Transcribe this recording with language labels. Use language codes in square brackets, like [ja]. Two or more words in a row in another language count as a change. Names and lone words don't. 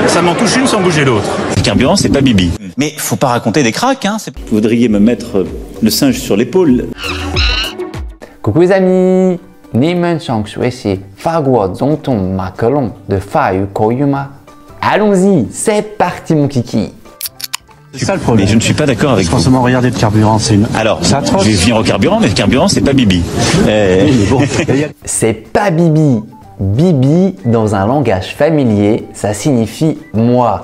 [fr] Ça m'en touche une sans bouger l'autre. Le carburant, c'est pas Bibi. Mais faut pas raconter des cracks, hein. Vous voudriez me mettre le singe sur l'épaule. Coucou les amis, [zh] 你们想学习法国总统马克龙的法语口语吗？ [fr] Allons-y, c'est parti mon kiki. C'est ça le problème. Mais je ne suis pas d'accord avec vous. Forcément, regardez le carburant, c'est une... Alors, c'est atroce. je vais venir au carburant, mais le carburant, c'est pas Bibi. C'est pas Bibi. Bibi, dans un langage familier, ça signifie moi.